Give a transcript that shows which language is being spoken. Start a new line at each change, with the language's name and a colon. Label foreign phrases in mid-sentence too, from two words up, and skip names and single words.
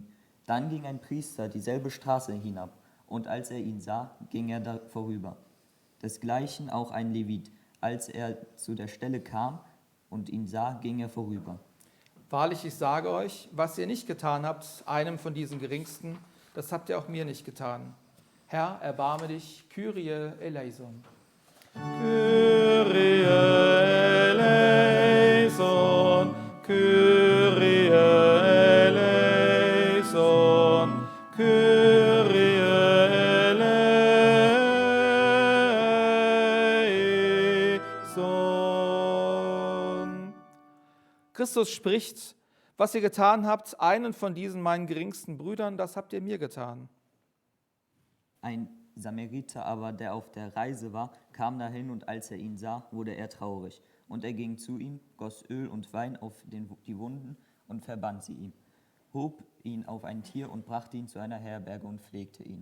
German: Dann ging ein Priester dieselbe Straße hinab, und als er ihn sah, ging er da vorüber. Desgleichen auch ein Levit. Als er zu der Stelle kam und ihn sah, ging er vorüber. Wahrlich, ich sage euch, was ihr nicht getan habt, einem von diesen Geringsten, das habt ihr auch mir nicht getan. Herr, erbarme dich,
Greek: Kyrie eleison. Kyrie eleison, Kyrie eleison, Kyrie eleison.
German: Christus spricht: Was ihr getan habt, einen von diesen meinen geringsten Brüdern, das habt ihr mir getan. Ein Samariter aber, der auf der Reise war, kam dahin, und als er ihn sah, wurde er traurig. Und er ging zu ihm, goss Öl und Wein auf die Wunden und verband sie ihm, hob ihn auf ein Tier und brachte ihn zu einer Herberge und pflegte ihn.